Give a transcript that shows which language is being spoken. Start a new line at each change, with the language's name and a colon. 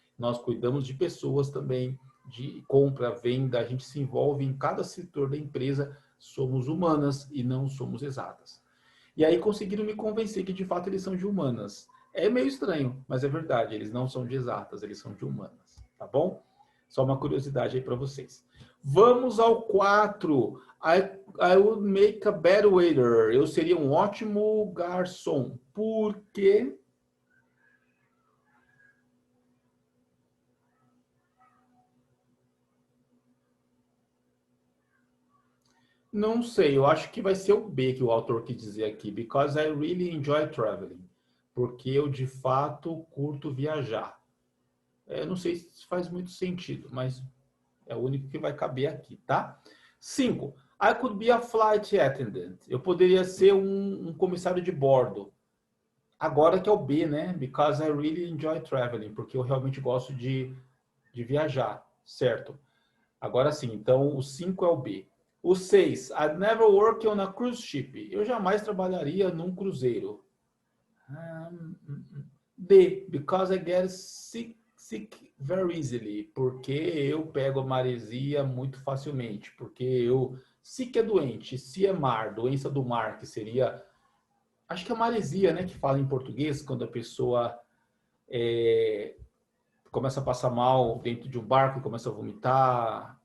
Portuguese: Nós cuidamos de pessoas também, de compra, venda, a gente se envolve em cada setor da empresa, somos humanas e não somos exatas. E aí conseguiram me convencer que de fato eles são de humanas. É meio estranho, mas é verdade, eles não são de exatas, eles são de humanas, tá bom? Só uma curiosidade aí para vocês. Vamos ao 4.
English: I would make a better waiter.
Portuguese: Eu seria um ótimo garçom. Por quê? Não sei, eu acho que vai ser o B que o autor quis dizer aqui.
English: Because I really enjoy traveling.
Portuguese: Porque eu, de fato, curto viajar. Não sei se faz muito sentido, mas é o único que vai caber aqui, tá? 5.
English: I could be a flight attendant.
Portuguese: Eu poderia ser um comissário de bordo. Agora que é o B, né?
English: Because I really enjoy traveling.
Portuguese: Porque eu realmente gosto de viajar, certo? Agora sim, então o 5 é o B. O 6.
English: I'd never work on a cruise ship.
Portuguese: Eu jamais trabalharia num cruzeiro. D.
English: Because I get sick very easily.
Portuguese: Porque eu pego a maresia muito facilmente. Porque eu... Sick é doente. Se é mar, doença do mar, que seria... Acho que é maresia, né? Que fala em português, quando a pessoa começa a passar mal dentro de um barco e começa a vomitar.